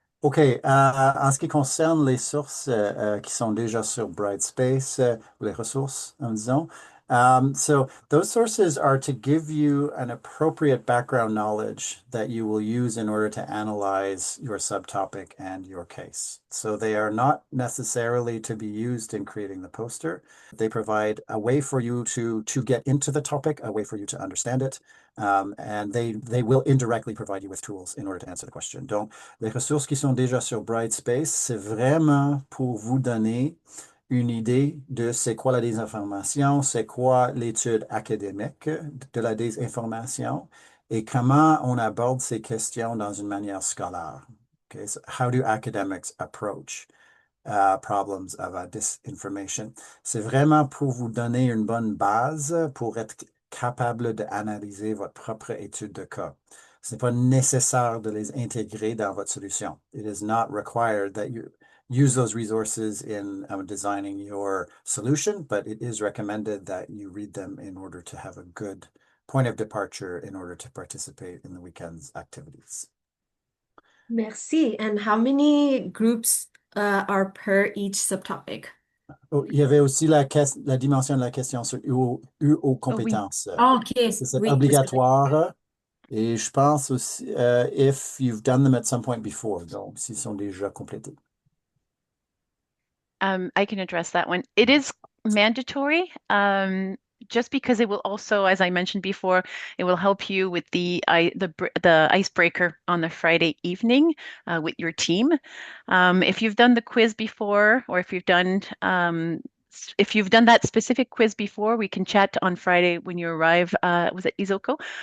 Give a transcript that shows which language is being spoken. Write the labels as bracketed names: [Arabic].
[French] OK. En ce qui concerne les sources qui sont déjà sur Brightspace, ou les ressources, disons, [English] so those sources are to give you an appropriate background knowledge that you will use in order to analyze your subtopic and your case. So they are not necessarily to be used in creating the poster. They provide a way for you to get into the topic, a way for you to understand it, and they will indirectly provide you with tools in order to answer the question. [French] Donc, les ressources qui sont déjà sur Brightspace, c'est vraiment pour vous donner une idée de c'est quoi la désinformation, c'est quoi l'étude académique de la désinformation et comment on aborde ces questions dans une manière scolaire. [English] Okay, so how do academics approach problems of disinformation? [French] C'est vraiment pour vous donner une bonne base pour être capable d'analyser votre propre étude de cas. Ce n'est pas nécessaire de les intégrer dans votre solution. [English] It is not required that you use those resources in designing your solution, but it is recommended that you read them in order to have a good point of departure in order to participate in the weekend's activities. [French] Merci. [English] And how many groups are per each subtopic? [French] Oh, il y avait aussi la dimension de la question sur UO Oui. compétences. Ah, OK. C'est Oui, c'est ça. obligatoire. Et je pense aussi, [English] if you've done them at some point before, [French] donc s'ils sont déjà complétés. [English] I can address that one. It is mandatory, just because it will also, as I mentioned before, it will help you with the icebreaker on the Friday evening with your team. If you've done the quiz before, or if you've done that specific quiz before, we can chat on Friday when you arrive. Was it Izoko?